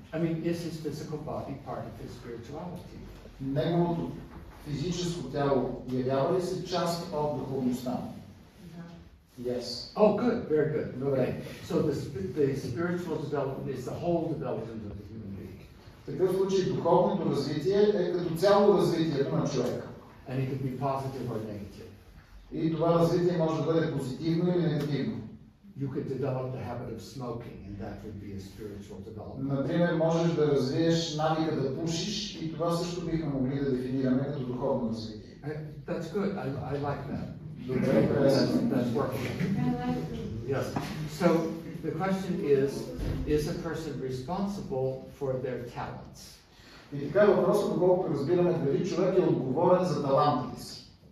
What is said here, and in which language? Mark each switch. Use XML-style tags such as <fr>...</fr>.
<en>I mean, is his physical body part of his spirituality?</en> <bg>Неговото физическо тяло явява ли се част от духовността?</bg> <en>Yes. Oh, good, very good. Okay. So the spiritual development is the whole development of the human being.</en> <bg>В такъв случай духовното развитие е като цяло развитието на човека.</bg> <en>And it could be positive or negative.</en> <bg>И това развитие може да бъде позитивно или негативно.</bg> <en>You could develop the habit of smoking, and that would be a spiritual development.</en> <bg>Например, можеш да развиеш навика да пушиш и това също бихме могли да дефинираме като духовно развитие.</bg> <en>That's good. I like that.</en> <bg>Добре,</bg> <en>that's working. Yes. So the question is a person responsible for their talents?</en> <bg>И така въпросът, доколкото разбираме, дали човек е отговорен за талантите си.</bg>